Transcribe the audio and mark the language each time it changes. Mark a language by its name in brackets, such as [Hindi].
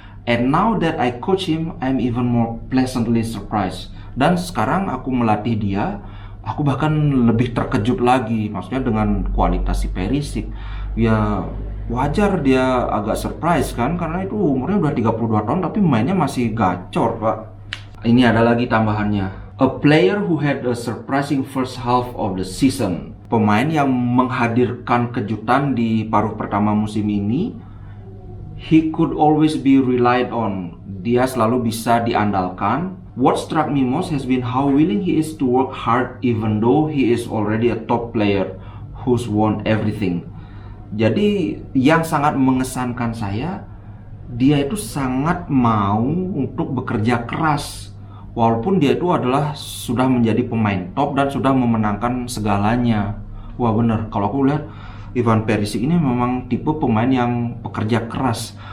[English] And now that I coach him, I'm even more pleasantly surprised. [Indonesian] Dan sekarang aku melatih dia, aku bahkan lebih terkejut lagi, maksudnya dengan kualitas si Perisic. Ya wajar dia agak surprise kan, karena itu umurnya udah 32 tahun tapi mainnya masih gacor, Pak. Ini ada lagi tambahannya. [English] A player who had a surprising first half of the season. [Indonesian] Pemain yang menghadirkan kejutan di paruh pertama musim ini. [English] He could always be relied on. [Indonesian] Dia selalu bisa diandalkan. [English] What struck me most has been how willing he is to work hard even though he is already a top player who's won everything. [Indonesian] Jadi yang sangat mengesankan saya, dia itu sangat mau untuk bekerja keras. Walaupun dia itu adalah sudah menjadi pemain top dan sudah memenangkan segalanya. Wah bener, kalau aku lihat Ivan Perisic ini memang tipe pemain yang pekerja keras.